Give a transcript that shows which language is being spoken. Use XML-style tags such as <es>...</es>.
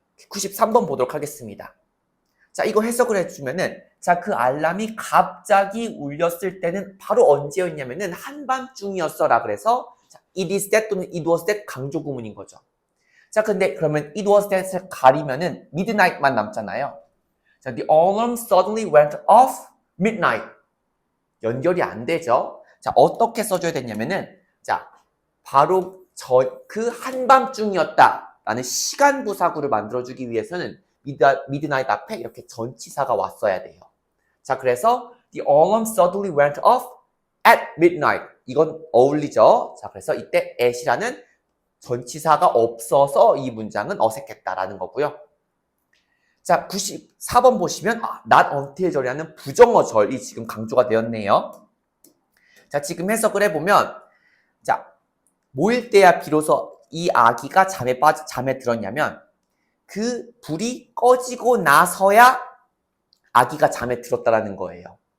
<ko>93번 보도록 하겠습니다. 자, 이거 해석을 해주면은 자, 그 알람이 갑자기 울렸을 때는 바로 언제였냐면은 한밤중이었어 라 그래서 it is that 또는 it was that 강조 구문인 거죠. 자, 근데 그러면 it was that을 가리면은 midnight만 남잖아요.</ko> <en>자, the alarm suddenly went off midnight.</en> <ko>연결이 안 되죠. 자, 어떻게 써줘야 되냐면은 자, 바로 그 한밤중이었다 라는 시간 부사구를 만들어주기 위해서는 midnight 앞에 이렇게 전치사가 왔어야 돼요. 자, 그래서</ko> <en>the alarm suddenly went off at midnight.</en> <ko>이건 어울리죠. 자, 그래서 이때 at이라는 전치사가 없어서 이 문장은 어색했다라는 거고요. 자, 94번 보시면 not until 절이라는 부정어 절이 지금 강조가 되었네요. 자, 지금 해석을 해보면 자, 뭐일 때야 비로소 이 아기가 잠에 들었냐면 그 불이 꺼지고 나서야 아기가 잠에 들었다라는 거예요.</ko>